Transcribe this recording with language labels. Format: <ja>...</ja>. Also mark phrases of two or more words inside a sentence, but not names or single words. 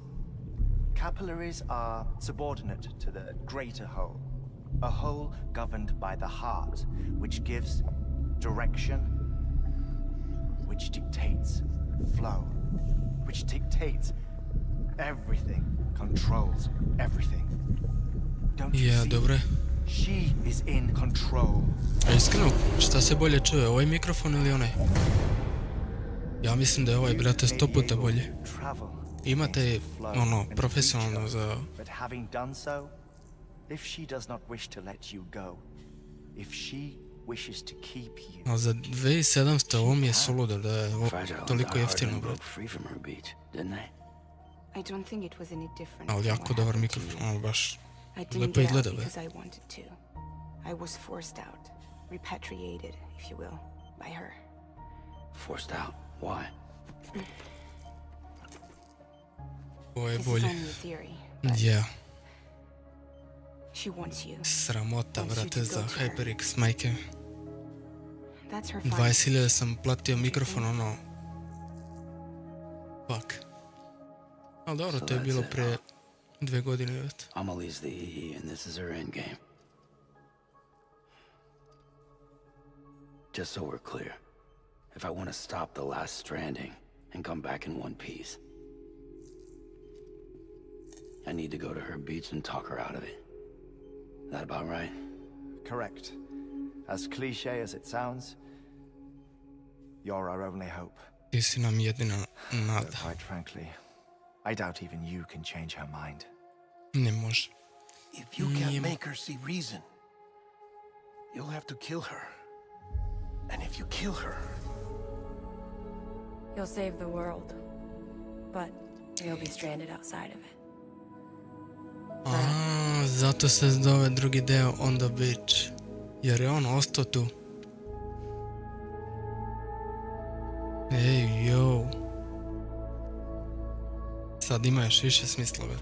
<en>Capillaries are subordinate to the greater whole, a whole governed by the heart, which gives direction, which dictates flow, which dictates everything, controls everything. Don't you</en> <sr>Ja,</sr> <en>see?</en> <sr>dobro je.</sr> <en>She is in control.</en> <sr>A iskreno, šta se bolje čuje, ovaj mikrofon ili onaj? Ja mislim da je ovaj, brate, 100 puta bolje. Imate, ono, profesionalno za...</sr> <en>But having done so, if she does not wish to let you go, if she wishes to keep you,</en> <sr>Ali za 2700 ovo mi je suludo da je ovo Fragile toliko Die Hard jeftino, men brate.</sr> <en>broke free from her beach, didn't they? I don't think it was any different.</en> <sr>Ali</sr> <en>from</en> <sr>jako</sr> <en>what</en> <sr>dobar</sr> <en>happened to</en> <sr>mikrofon,</sr> <en>you.</en> <sr>ono baš</sr> <en>I didn't</en> <sr>lepo</sr> <en>get out</en> <sr>izgleda, bre.</sr> <en>because I wanted to. I was forced out, repatriated, if you will, by her. Forced out. Why?</en> <sr>Ovo je</sr> <en>This is</en> <sr>bolje.</sr> <en>only a theory, but</en> <sr>Ja,</sr> <en>she wants you.</en> <sr>sramota, brate, za HyperX, majke.</sr> <en>That's her final</en> <sr>20.000 sam platio mikrofon, ono...</sr> <en>Fuck.</en> <sr>Ali dobro, to je bilo pre 2 godine već.</sr> <en>Amelie's the EE, and this is her endgame. Just so we're clear, if I want to stop the last stranding and come back in one piece, I need to go to her beach and talk her out of it. That about right? Correct. As cliché as it sounds, you're our only hope.</en> <sr>Ti si nam jedina nada.</sr> <en>Though, quite frankly, I doubt even you can change her mind.</en> <sr>Ne može.</sr> <en>If you can't make her see reason, you'll have to kill her. And if you kill her... You'll save the world, but you'll be stranded outside of it.</en> <sr>Zato se zove drugi deo On the Beach. Jer je on ostao tu. Ej, yo. Sad ima još više smisla, već.</sr>